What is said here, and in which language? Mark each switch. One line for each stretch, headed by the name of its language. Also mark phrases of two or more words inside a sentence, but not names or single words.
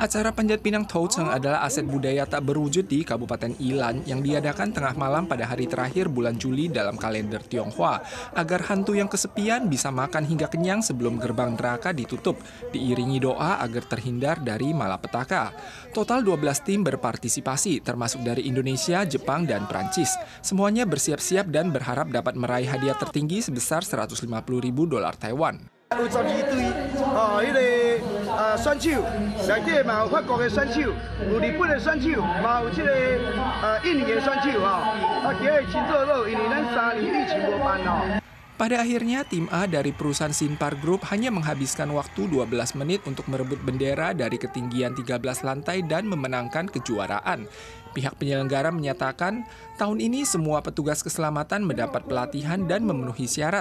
Indonesian: Acara Panjat Pinang Toucheng adalah aset budaya tak berwujud di Kabupaten Ilan yang diadakan tengah malam pada hari terakhir bulan Juli dalam kalender Tionghoa, agar hantu yang kesepian bisa makan hingga kenyang sebelum gerbang neraka ditutup, diiringi doa agar terhindar dari malapetaka. Total 12 tim berpartisipasi, termasuk dari Indonesia, Jepang, dan Prancis. Semuanya bersiap-siap dan berharap dapat meraih hadiah tertinggi sebesar 150.000 dolar Taiwan.
Min Nan Chinese: 有12队迄个选手，内底嘛有法国的选手，有日本的选手，嘛有这个印尼的选手今日真热闹，因为咱3年疫情无办
Indonesian: Pada akhirnya, tim A dari perusahaan Sinpar Group hanya menghabiskan waktu 12 menit untuk merebut bendera dari ketinggian 13 lantai dan memenangkan kejuaraan. Pihak penyelenggara menyatakan, tahun ini semua petugas keselamatan mendapat pelatihan dan memenuhi syarat.